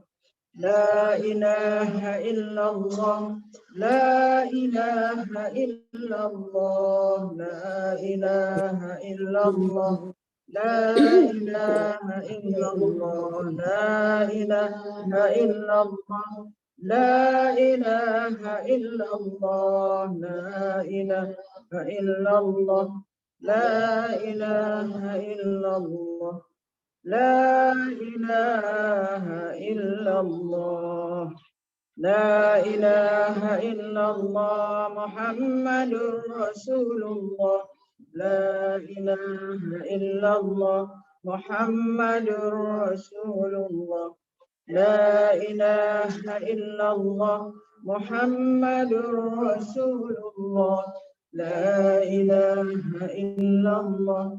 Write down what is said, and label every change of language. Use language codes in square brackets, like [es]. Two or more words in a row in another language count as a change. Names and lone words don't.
[ar] لا إله إلا الله، لا إله إلا الله، لا إله إلا الله، لا إله إلا الله، لا إله إلا الله، لا إله إلا الله، لا إله إلا الله، لا إله إلا الله. لا إله إلا الله، لا إله إلا الله، محمد رسول الله، لا إله إلا الله، محمد رسول الله، لا إله إلا الله، محمد رسول الله، لا إله إلا الله.